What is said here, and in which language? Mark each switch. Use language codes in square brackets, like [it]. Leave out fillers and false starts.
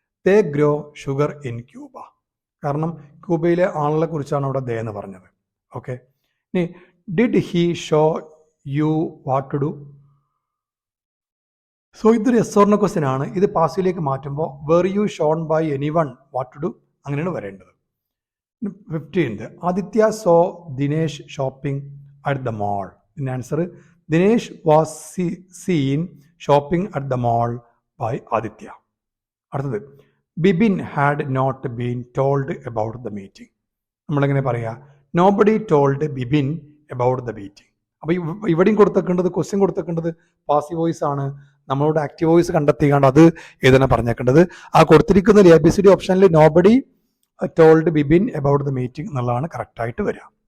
[en] They grow sugar in Cuba. [ml] കാരണം ക്യൂബയിലെ ആളുകളെ കുറിച്ചാണ് അവിടെ ദേ എന്ന് പറഞ്ഞത്. [en] Okay, ഇനി did he show you what to do. [ml] So ഇതൊരു എസ് ഓർ നോ ക്വസ്റ്റ്യൻ ആണ്. ഇത് പാസീവിലേക്ക് മാറ്റുമ്പോൾ [en] were you shown by anyone what to do [ml] അങ്ങനെയാണ് വരേണ്ടത്. [en] 15th, Aditya saw Dinesh shopping at the mall. In answer, Dinesh was seen shopping at the mall by Aditya. അടുത്തത്, Bibin had not been told about the meeting. [ml] നമ്മളെങ്ങനെ പറയാ, [en] Nobody told Bibin about the meeting. [ml] അപ്പോൾ ഇവിടെയും കൊടുത്തേക്കേണ്ടത്, question കൊടുത്തേക്കേണ്ടത് passive voice ആണ്. നമ്മളോട് active voice കണ്ടെത്തിക്കാണ്ട് അത് ഏതാണ് പറഞ്ഞേക്കേണ്ടത്. ആ കൊടുത്തിരിക്കുന്ന ABCD ഓപ്ഷനിൽ [en] nobody told Bibin about the meeting [ml] എന്നുള്ളതാണ് കറക്റ്റായിട്ട് വരിക.